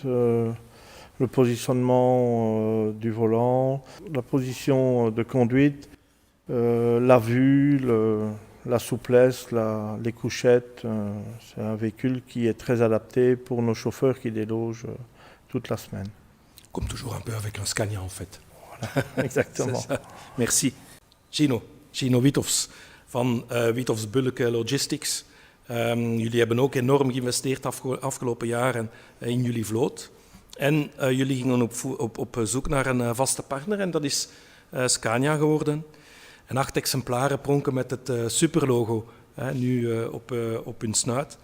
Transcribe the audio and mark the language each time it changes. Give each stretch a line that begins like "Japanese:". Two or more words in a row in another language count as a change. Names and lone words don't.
French: Le positionnement du volant, la position de conduite, la vue, la souplesse, les couchettes. C'est un véhicule qui est très adapté pour nos chauffeurs qui délogent toute la semaine. Comme toujours un peu avec un Scania en fait. Voilà, exactement. Merci.
Dutch: Gino Wiethoffs van Wiethoffs Bulleke Logistics. Jullie hebben ook enorm geïnvesteerd afgelopen jaren in jullie vloot. En jullie gingen op zoek naar een vaste partner en dat is Scania geworden. En 8 exemplaren pronken met het superlogo nu op hun snuit.